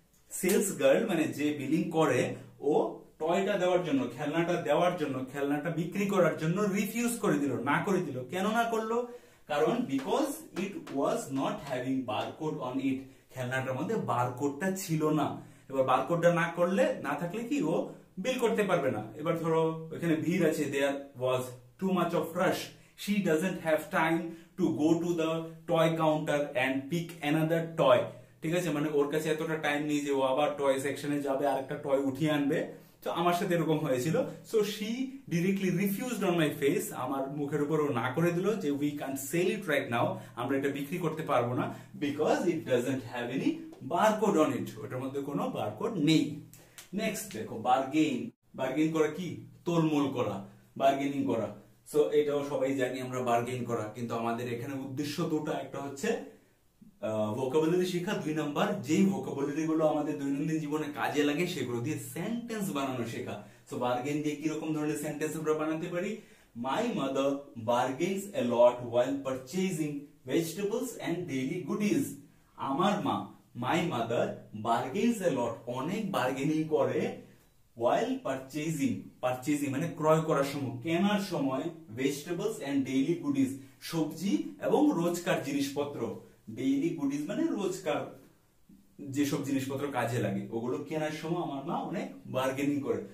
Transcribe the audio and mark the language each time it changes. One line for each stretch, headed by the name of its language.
Bangla: Sales girl মানে যে billing করে, ও টয়টা দেওয়ার জন্য, খেলনাটা দেওয়ার জন্য, খেলনাটা বিক্রি করার জন্য রিফিউজ করে দিল, না করে দিল। কেন না করলো?
English: কারণ because it was not having barcode on it,
Bangla: খেলনাটার মধ্যে বারকোডটা ছিল না। এবার বারকোডটা না থাকলে কি ও বিল করতে পারবে না। এবার ধরো ওখানে ভিড় আছে,
English: There was too much of rush, she doesn't have time to go to the toy counter and pick another toy।
Bangla: ঠিক আছে, মানে ওর কাছে এতটা টাইম নেই যে ও আবার টয় সেকশনে যাবে আর একটা টয় উঠিয়ে আনবে। তো আমার সাথে এরকম হয়েছিল। So
English: she directly refused on my face,
Bangla: আমার মুখের উপর ও না করে দিল যে
English: we can't sell it right now,
Bangla: আমরা এটা বিক্রি করতে পারবো না,
English: because it doesn't have any barcode on it,
Bangla: ওটার মধ্যে কোনো বারকোড নেই। নেক্সট দেখো, বার্গেইন করা কি? তোলমোল করা, বার্গেনিং করা। সো এটাও সবাই জানি আমরা, বার্গেইন করা। কিন্তু আমাদের এখানে উদ্দেশ্য দুটো, একটা হচ্ছে ভোকাবুলারি শেখা, 2 নাম্বার যেই ভোকাবুলারি গুলো আমাদের দৈনন্দিন জীবনে কাজে লাগে সেগুলো দিয়ে সেন্টেন্স বানানো শেখা। সো বার্গেইন দিয়ে কি রকম ধরনের সেন্টেন্স আমরা বানাতে পারি?
English: My mother bargains a lot while purchasing vegetables and daily goodies.
Bangla: আমার মা,
English: my mother bargains a lot,
Bangla: অনেক বার্গেনিং করে
English: while purchasing
Bangla: মানে ক্রয় করার সময়, কেনার সময়
English: vegetables and daily goodies,
Bangla: সবজি এবং রোজকার জিনিসপত্র। ডেইলি গুডিজ মানে রোজকার যেসব জিনিসপত্র কাজে লাগে ওগুলো কেনার সময় আমার মা অনেক বার্গেনিং করে।